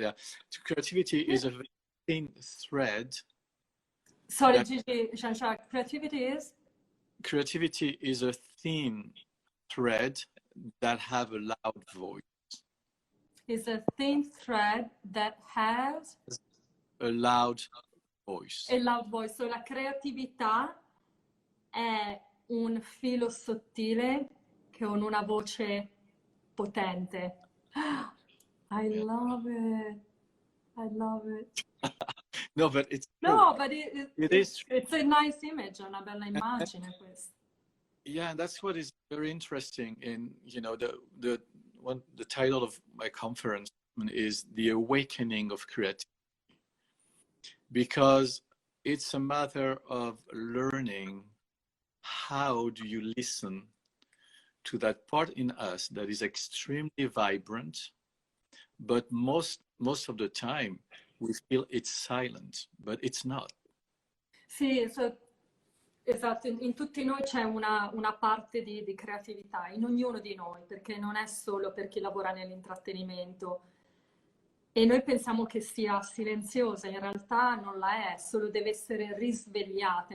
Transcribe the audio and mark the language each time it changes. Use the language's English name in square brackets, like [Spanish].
[English] Yeah, creativity is a very thin thread. Sorry, Gigi, Jean-Jacques, creativity is? Creativity is a thin thread that have a loud voice. Is a thin thread that has A loud voice. a loud voice. [Italian] So la creatività è un filo sottile con una voce potente. [English] I love it. I love it. No, but it's No, true. but it's a nice image, [Italian] una bella immagine questa. [English] Yeah, and that's what is very interesting in, you know, the title of my conference is The Awakening of Creativity, because it's a matter of learning how do you listen to that part in us that is extremely vibrant, but most of the time we feel it's silent, but it's not. [Italian] Sì, esatto, in tutti noi c'è una parte di creatività, in ognuno di noi, perché non è solo per chi lavora nell'intrattenimento. E noi pensiamo che sia silenziosa, in realtà non la è, solo deve essere risvegliata.